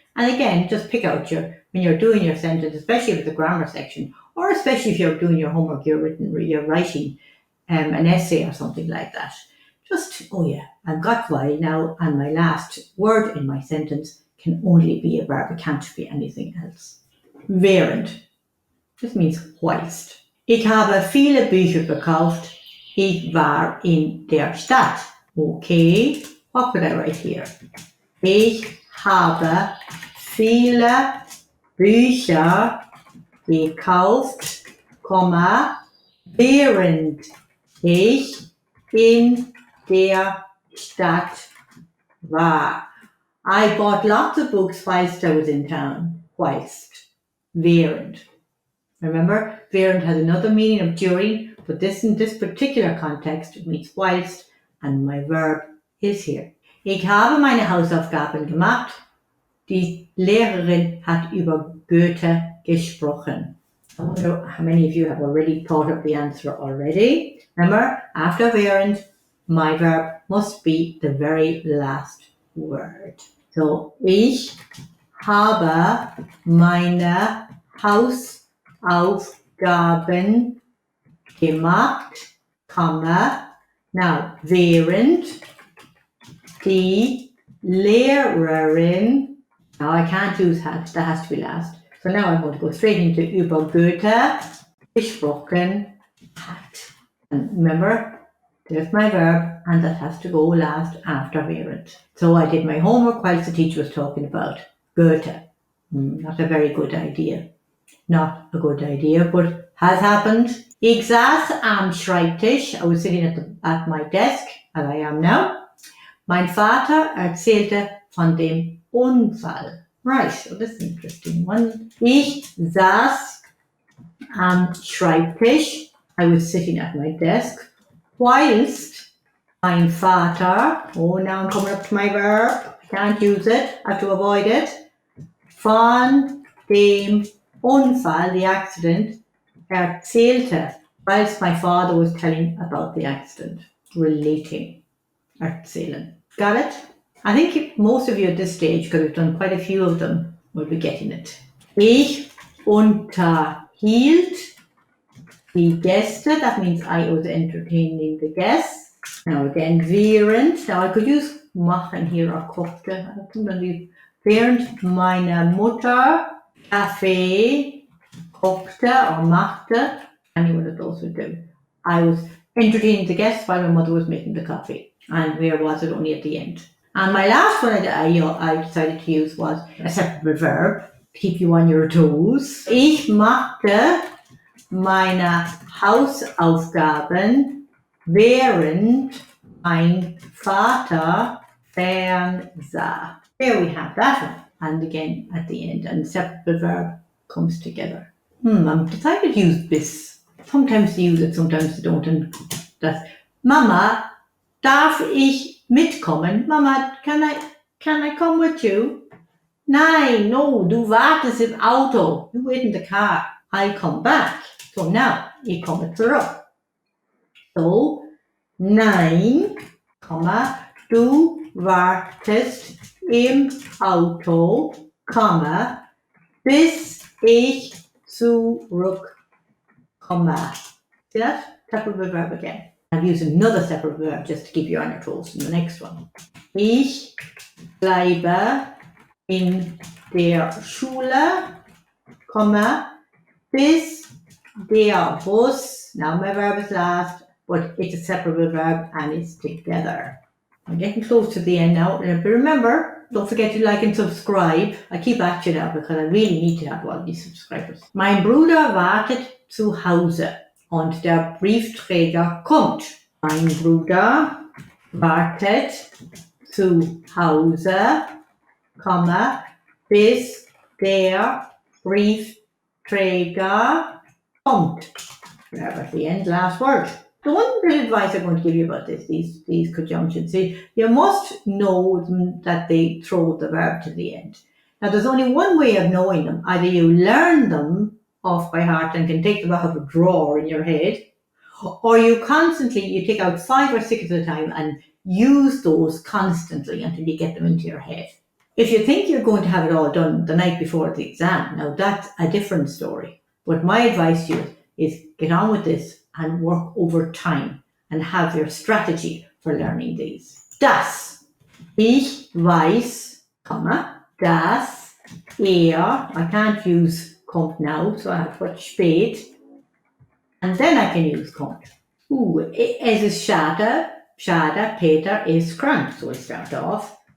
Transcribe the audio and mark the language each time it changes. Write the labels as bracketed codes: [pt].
[en] And again, just pick out when you're doing your sentence, especially with the grammar section, or especially if you're doing your homework, you're writing an essay or something like that. Just, oh yeah, I've got while now, and my last word in my sentence can only be a verb. It can't be anything else. Während. This means whilst. [de] Ich habe viele Bücher gekauft. Ich war in der Stadt. [en] Okay, what could I write here? [de] Ich habe viele Bücher gekauft, während ich in der Stadt war. [en] I bought lots of books whilst I was in town. Whilst. Während. Remember, während has another meaning of during, but in this particular context, it means whilst, and my verb is here. [de] Ich habe meine Hausaufgaben gemacht. Die Lehrerin hat über Goethe gesprochen. [en] I wonder how many of you have already thought of the answer already. Remember, after während, my verb must be the very last word. So, [de] ich habe meine Hausaufgaben gemacht, [en] now [de] während die Lehrerin, [en] now I can't use hat, that has to be last. So now I'm going to go straight into [de] über Goethe gesprochen hat. [en] And remember, there's my verb, and that has to go last after während. So I did my homework whilst the teacher was talking about Goethe. Not a very good idea. Not a good idea, but has happened. [de] Ich saß am Schreibtisch. [en] I was sitting at my desk, as I am now. [de] Mein Vater erzählte von dem Unfall. [en] Right, so this is an interesting one. [de] Ich saß am Schreibtisch. [en] I was sitting at my desk. [de] Whilst mein Vater, [en] oh, now I'm coming up to my verb. I can't use it. I have to avoid it. [de] Von dem Unfall, [en] the accident, erzählte, whilst my father was telling about the accident. Relating. Erzählen. Got it? I think most of you at this stage, because we've done quite a few of them, will be getting it. [de] Ich unterhielt die Gäste. [en] That means I was entertaining the guests. Now again, während. Now I could use machen here or kochte. [de] Während meine Mutter Kaffee kochte [en] or machte, any one of those would do. I was entertaining the guests while my mother was making the coffee. And where was it? Only at the end. And my last one I decided to use was a separate verb, keep you on your toes. [de] Ich machte meine Hausaufgaben, während mein Vater fernsah. [en] There we have that one. And again at the end, and separate verb comes together. I'm decided to use this. Sometimes you use it, sometimes you don't. And that's [de] Mama, darf ich mitkommen? [en] Mama, can I come with you? Nein, no, [de] du wartest im Auto. [en] You wait in the car. I'll come back. So now, [de] ich komme zurück. So, nein, du wartest im Auto, bis ich zurückkomme. [en] See that? Separate verb again. I've used another separate verb just to keep you on your toes in the next one. [de] Ich bleibe in der Schule, bis der Bus, [en] now my verb is last, but it's a separate verb and it's together. I'm getting close to the end now, but remember, don't forget to like and subscribe. I keep at you now because I really need to have all these subscribers. [de] Mein Bruder wartet zu Hause und der Briefträger kommt. Mein Bruder wartet zu Hause, bis der Briefträger kommt. [en] Verb at the end, last word. The one bit of advice I'm going to give you about these conjunctions, you must know that they throw the verb to the end. Now, there's only one way of knowing them. Either you learn them off by heart and can take them out of a drawer in your head, or you take out 5 or 6 at a time and use those constantly until you get them into your head. If you think you're going to have it all done the night before the exam, now that's a different story. But my advice to you is get on with this and work over time and have your strategy for learning these. [de] dass ich weiß, dass er, [en] I can't use kommt now, so I have to put spät, and then I can use kommt. [de] Es ist schade, Peter ist krank, [en] so I start off.